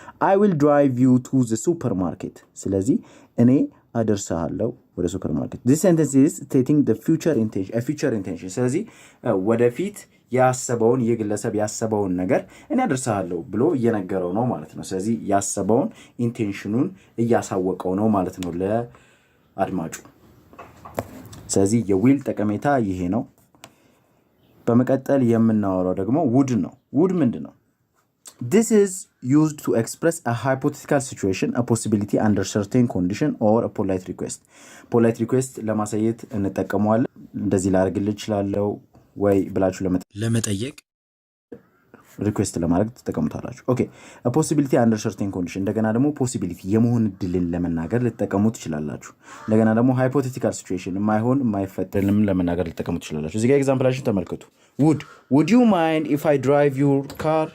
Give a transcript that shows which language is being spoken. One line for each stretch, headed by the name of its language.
English: I will drive you to the supermarket።
Amharic: ስለዚህ እኔ አደርሳለሁ ወደ ሱፐርማርኬት።
English: this sentence is stating the future intention,
Amharic: a future intention። ስለዚህ ወደፊት ያሰበውን የግለሰብ ያሰበውን ነገር እኔ አደርሳለሁ ብሎ እየነገረው ነው ማለት ነው። ስለዚህ ያሰበውን ኢንቴንሽኑን እያሳወቀው ነው ማለት ነው ለአድማጩ። ስለዚህ የዊል ጠቀሜታ ይሄ ነው። በመቀጠል የምናወራው ደግሞ ውድ ነው። ውድ ምንድን ነው?
English: This is used to express a hypothetical situation, a possibility under certain condition or a polite request.
Amharic: polite request ለማሳየት እንጠቀመዋለን። እንደዚህ ላደርግልህ እችላለሁ ወይ ብላችሁ ለመጠየቅ ሪኩዌስት ለማድረግ ትጠቀሙታላችሁ። ኦኬ ፖሲቢሊቲ አንደር ሰርቴን ኮንዲሽን፣ እንደገና ደግሞ ፖሲቢሊቲ የመሆን እድልን ለመናገር ልትጠቀሙ ትችላላችሁ። እንደገና ደግሞ ሃይፖቴቲካል ሲቹዌሽን የማይሆን የማይፈጠርንም ለመናገር ልትጠቀሙ ትችላላችሁ። እዚህ ጋር ኤግዛምፕላችን ተመልከቱ።
English: would you mind if I drive your car?